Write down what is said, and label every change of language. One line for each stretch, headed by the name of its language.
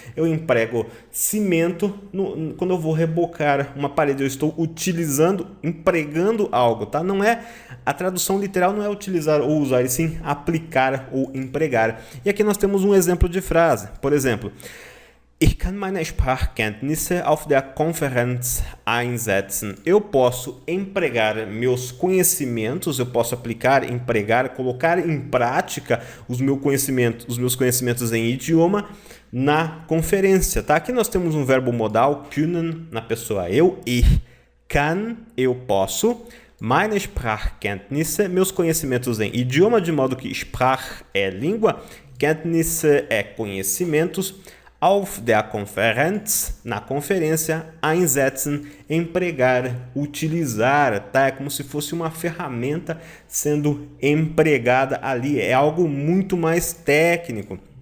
Portuguese: Eu emprego cimento quando eu vou rebocar uma parede. Eu estou empregando algo, tá? Não é a tradução literal, não é utilizar ou usar, e sim aplicar ou empregar. E aqui nós temos um exemplo de frase. Por exemplo,
German: Ich kann meine Sprachkenntnisse auf der Konferenz einsetzen.
Portuguese: Eu posso empregar meus conhecimentos, eu posso aplicar, empregar, colocar em prática os meus conhecimentos em idioma na conferência, tá? Aqui nós temos um verbo modal, können, na pessoa eu,
German: ich kann,
Portuguese: eu posso,
German: meine Sprachkenntnisse,
Portuguese: meus conhecimentos em idioma, de modo que Sprach é língua, Kenntnisse é conhecimentos,
German: auf der Konferenz,
Portuguese: na conferência, einsetzen, empregar, utilizar, tá? É como se fosse uma ferramenta sendo empregada ali, é algo muito mais técnico.